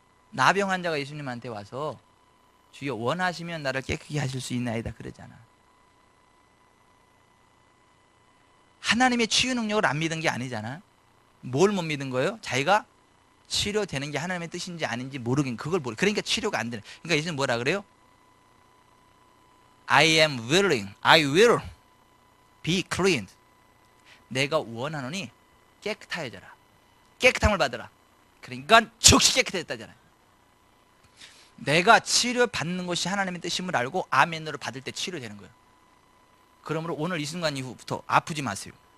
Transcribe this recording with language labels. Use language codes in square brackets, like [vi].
[ko] 나병 환자가 예수님한테 와서 주여 원하시면 나를 깨끗게 하실 수 있나이다 그러잖아. 하나님의 치유 능력을 안 믿은 게 아니잖아. 뭘 못 믿은 거예요? 자기가 치료되는 게 하나님의 뜻인지 아닌지 모르긴 그걸 모르. 그러니까 치료가 안 되는. 그러니까 예수님 뭐라 그래요? [en] I am willing, I will be cleaned. [ko] 내가 원하노니 깨끗하여져라. 깨끗함을 받으라. 그러니까 즉시 깨끗해졌다잖아요. 내가 치료받는 것이 하나님의 뜻임을 알고 아멘으로 받을 때 치료되는 거예요. 그러므로 오늘 이 순간 이후부터 아프지 마세요.